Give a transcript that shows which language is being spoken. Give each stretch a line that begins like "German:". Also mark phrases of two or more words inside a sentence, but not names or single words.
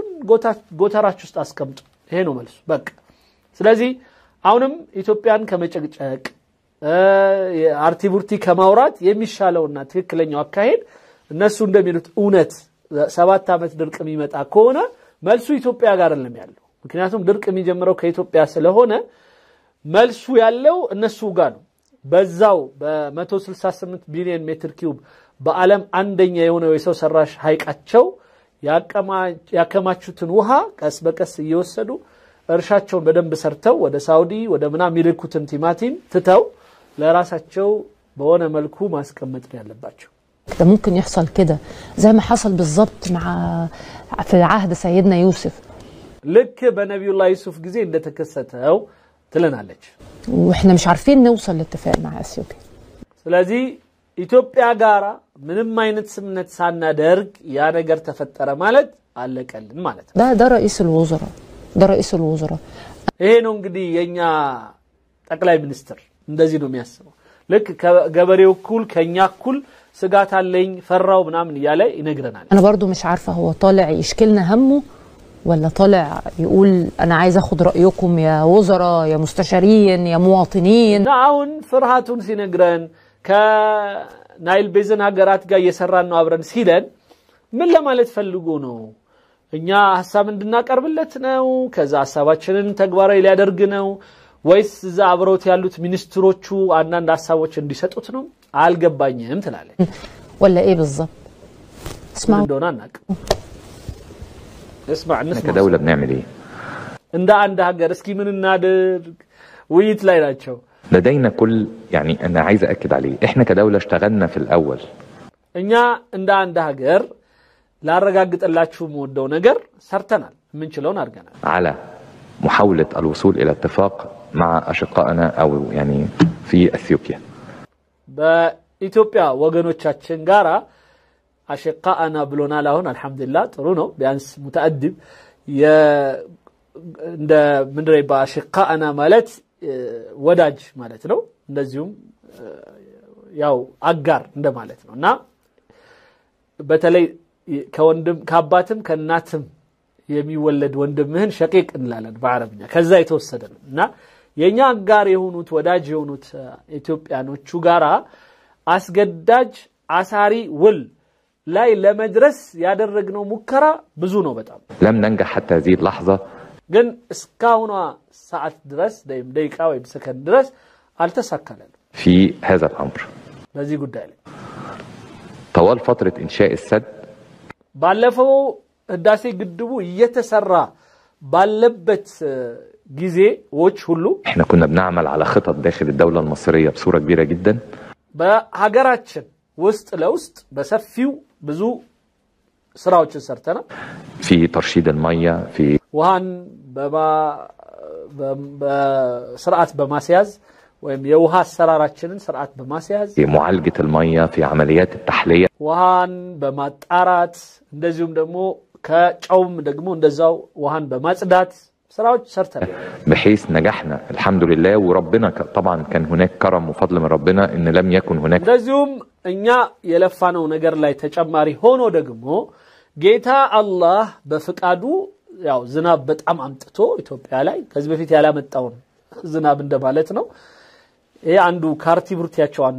Amharic: ጎተራችሁ ውስጥ አስቀምጡ ይሄ ነው መልሱ በቃ ስለዚህ አሁንም ኢትዮጵያን ከመጨቅጨቅ አርቲቡርቲ ከማውራት የሚሻለውና ትክክለኛው አካሄድ እነሱ እንደሚሉት እውነት 7 አመት ድርቅ የሚመጣ ከሆነ መልሱ ኢትዮጵያ ጋር አይደለም ያለው ምክንያቱም ድርቅ የሚጀምረው ከኢትዮጵያ ስለሆነ መልሱ ያለው እነሱ ጋር ነው በዛው በ168 ቢሊዮን ሜትር ኪዩብ በአለም አንደኛ የሆነው የሰው ሰራሽ ሐይቃቸው ያከማቹትን ውሃ ቀስ በቀስ እየወሰዱ እርሻቸውን በደንብ ሰርተው ወደ ሳውዲ ወደ ምናም ይልኩትን ቲማቲም ትተው ለራሳቸው በሆነ መልኩ ማስቀመጥ ያለባቸው
Arabic: ده ممكن يحصل كده زي ما حصل بالظبط مع في عهد سيدنا يوسف لك بنبي الله يوسف
Amharic: ጊዜ እንደተከሰተው ትለናለች
Arabic: واحنا مش عارفين نوصل لاتفاق مع اثيوبيا
Amharic: ስለዚህ ኢትዮጵያ ጋራ ምንም አይነት ስምነት ሳናደርግ ያ ነገር ተፈጠረ ማለት አለቀልን ማለት
Arabic: ده رئيس الوزراء ده رئيس الوزراء
Amharic: ይሄ ነው እንግዲህ የኛ ጠቅላይ ሚኒስትር እንደዚህ ነው የሚያስበው ልክ ገበሬው ኩል ከኛ ኩል ስጋት አለኝ ፈራው ምናምን ያለ ይነግረናል
Arabic: انا برضو مش عارفه هو طالع يشكلنا همه ولا طالع يقول انا عايز اخد رايكم يا وزراء يا مستشارين يا مواطنين
Amharic: አሁን ፍርሃቱን ሲነግረን ከናይል ቤዝን ሀገራት ጋር እየሰራን ነው አብረን ሲለን ምን ለማለት ፈልጎ ነው እኛ ሐሳብ እንድናቀርብለት ነው ከዛ ሐሳባችንን ተግባራዊ ሊያደርግ ነው ወይስ እዛ አብሮት ያሉት ሚኒስትሮቹ አንዳንድ ሐሳቦች እንዲሰጡት ነው አልገባኝም ትላለች
Arabic: ولا ايه بالظبط اسمع دونانك اسمع نسمع كدولة بنعمل ايه
Amharic: እንደ አንድ ሀገር እስኪ ምን እናድርግ ውይይት ላይ ናቸው
Arabic: لدينا كل يعني انا عايز اكد عليه احنا كدولة اشتغلنا في الاول
Amharic: እኛ እንደ አንድ ሀገር ላረጋግጥላችሁ ወደው ነገር ሰርተናል ምን ችለውን አድርገናል
Arabic: على محاولة الوصول الى اتفاق مع اشقائنا او يعني في اثيوبيا
Amharic: በኢትዮጵያ ወገኖቻችን ጋራ አሽቃአና ብሎናል አሁን አልহামዱሊላህ ጥሩ ነው ቢያንስ ሙተአድብ እንደ ምንድነው በአሽቃአና ማለት ወዳጅ ማለት ነው እንደዚሁም ያው አጋር እንደማለት ነውና በተለይ ከወንድም ከአባትም ከናትም የሚወለድ ወንድምህን ሸቂቅ እንላለን በአረብኛ ከዛ የተወሰደ ነውና የኛ አጋር የሆኑት ወዳጅ የሆኑት ኢትዮጵያኖቹ ጋራ አስገዳጅ አሳሪ ውል ላይ ለመድረስ ያደረግነው ሙከራ ብዙ ነው በጣም
Arabic: لم ننجح حتى هذه اللحظة
Amharic: ግን እስካሁን ሰዓት ድረስ ደቂቃ ወይ ሰከንድ ድረስ አልተሳካለም
Arabic: في هذا الأمر
Amharic: በዚህ ጉዳይ ላይ
Arabic: طوال فترة إنشاء السد
Amharic: ባለፈው ህዳሴ ግድቡ እየተሰራ ባለበት ጊዜዎች ሁሉ
Arabic: احنا كنا بنعمل على خطط داخل الدولة المصرية بصورة كبيرة جدا
Amharic: በሀገራችን ውስጥ ለውስጥ በሰፊው ብዙ ስራዎችን ሰርተናል
Arabic: في ترشيد المية في
Amharic: ውሃን በስርዓት በማስያዝ ወይም የውሃ አሰራራችንን ስርዓት በማስያዝ
Arabic: في معالجة المية في عمليات التحلية
Amharic: ውሃን በማጣራት እንደዚሁም ደግሞ ከጨውም ደግሞ እንደዛው ውሃን በማጽዳት ስራዎች ሰርተናል
Arabic: بحيث نجحنا الحمد لله وربنا طبعا كان هناك كرم وفضل من ربنا ان لم يكن هناك
Amharic: እንደዚሁም እኛ የለፋነው ነገር ላይ ተጨማሪ ሆኖ ደግሞ ጌታ አላህ በፍቃዱ ያው ዝናብ በጣም አምጥቶ ኢትዮጵያ ላይ ከዚህ በፊት ያላመጣው ዝናብ እንደማለት ነው ይሄ አንዱ ካርቲብሩቲያቸው አንዱ